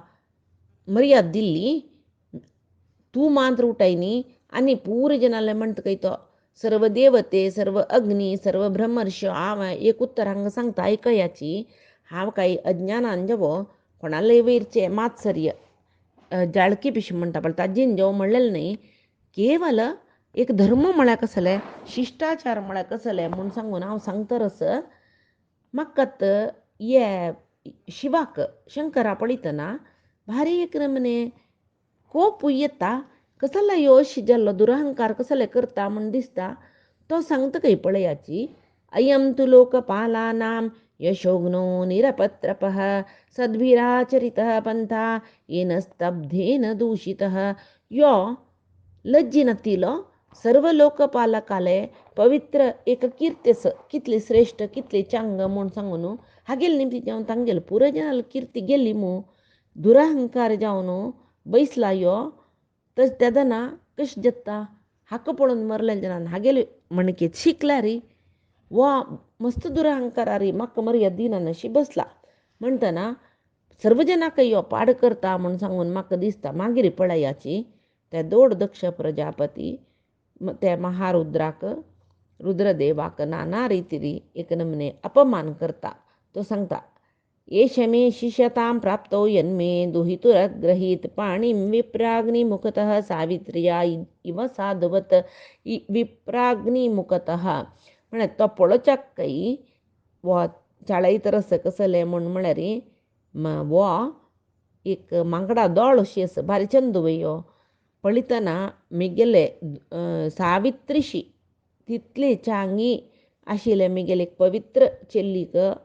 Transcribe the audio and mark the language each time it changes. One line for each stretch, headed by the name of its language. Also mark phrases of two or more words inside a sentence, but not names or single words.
Konkani: मर्याद दिल्ली तूं मांत्र उठयनी आनी पुराय जनाले म्हणटा खंय तो सर्व देवते सर्व अग्नी सर्व ब्रह्मर्षी हांव एक उत्तर हांगा सांगता आयकयाची हांव काही अज्ञानान जेवो कोणाले वयरचे मात्सर्य जाळकी पिशे म्हणटा पळय ताजेन जेव म्हणलेलें न्ही केवल एक धर्म म्हळ्यार कसले शिश्टाचार म्हळ्यार कसले म्हूण सांगून हांव सांगतरस म्हाका हे शिवाक शंकरा पळयतना भारी एक नमने कोप येता कसलो योश जाल्लो दुरहंकार कसले करता म्हूण दिसता तो सांगता खंय पळयाची
Sanskrit: अयं तु लोकपालानां यशोग्नो निरपत्रपः सद्भिराचरितः पंथा येन स्तब्धेन दूषितः
Konkani: यो लज्जिनतिलो सर्व लोकपालकाले पवित्र एक कीर्तेस कितली श्रेष्ठ कितली चांग म्हूण सांगून हागेल निमती जावन तांगेल पुराय जनाल कीर्ती गेली मू दुरहंकार जावन बैसला यो तश तेदना कश जत्ता हाका पळोवन मरलेले जनान हागेल म्हणकेत शिकला री वा मस्त दुरहंकारा री म्हाका मर्याद दिना नशी बसला म्हणटना सर्व जनाक यो पाड करता म्हूण सांगून म्हाका दिसता मागीर पळयाची ते दोड दक्ष प्रजापती त्या महारुद्राक रुद्रदेवाक नाना रितीरी एक नमने अपमान करता तो सांगता
Sanskrit: एष मे शिष्यतां प्राप्तो यन्मे दुहितुरग्रहीत पाणिं विप्राग्निमुखतः सावित्र्या इव साधवत
Konkani: विप्राग्निमुखतः म्हळ्यार तो पळोवच्याक खंय वो चाळीत रस कसले म्हळ्यार वो एक मांगडा दोळ अशी आसा भारी चंद वयो पळयतना मिगेले सावित्रीशी तितली चांगी आशिल्ले मिगेले एक पवित्र चेल्लीक